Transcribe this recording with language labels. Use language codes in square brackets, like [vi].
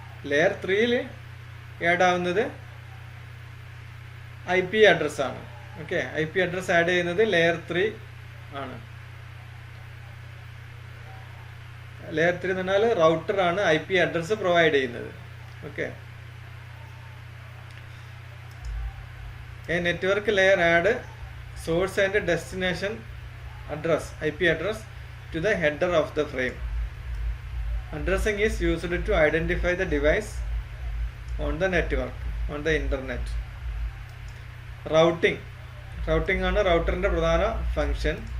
[ml] Layer 3യിൽ add ആവുന്നത് IP അഡ്രസ്സാണ്. Okay, IP address add ചെയ്യുന്നത് layer 3 ആണ്. ലെയർ 3 എന്ന് പറഞ്ഞാൽ റൗട്ടറാണ് IP അഡ്രസ്സ് പ്രൊവൈഡ് ചെയ്യുന്നത്. [en] Okay, network layer add source and destination address IP address to the header of the frame. Addressing is used to identify the device on the network, on the internet. [ml] Routing ആണ് റൗട്ടറിന്റെ പ്രധാന function.